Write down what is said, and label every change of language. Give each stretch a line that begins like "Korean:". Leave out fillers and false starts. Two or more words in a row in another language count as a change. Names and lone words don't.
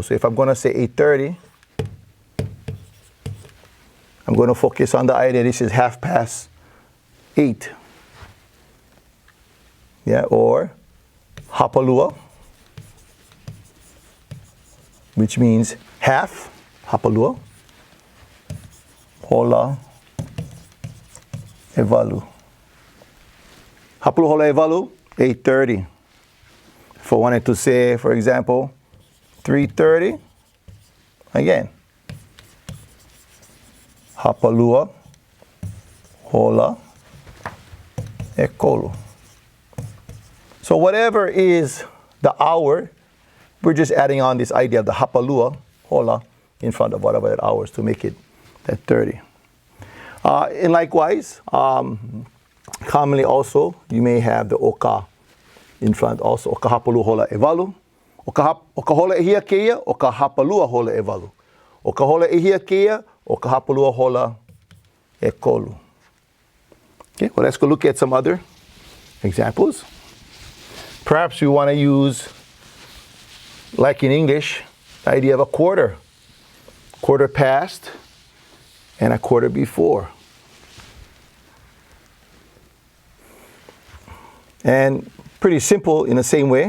English: So if I'm going to say 8:30, I'm going to focus on the idea this is half past 8. Yeah, or hapalua, which means half,
Hawaiian: hapalua, Hola ʻEvalu. Hapalua Hola ʻEvalu, 8:30.
English: If I wanted to say, for example, 3:30, again,
Hawaiian: hapalua Hola ʻEkolu.
English: So whatever is the hour, we're just adding on this idea of the
Hawaiian: hapalua, Hola,
English: in front of whatever that hours to make it that 30. And likewise, commonly also, you may have the oka in front also.
Hawaiian: Oka hapalua Hola ʻEvalu. Oka Hola ʻEhia Kaʻeo, Oka hapalua Hola ʻEvalu. Oka Hola ʻEhia Kaʻeo, Oka hapalua Hola ʻEkolu.
English: Okay, well, let's go look at some other examples. Perhaps you want to use, like in English, the idea of a quarter. Quarter past and a quarter before. And pretty simple in the same way.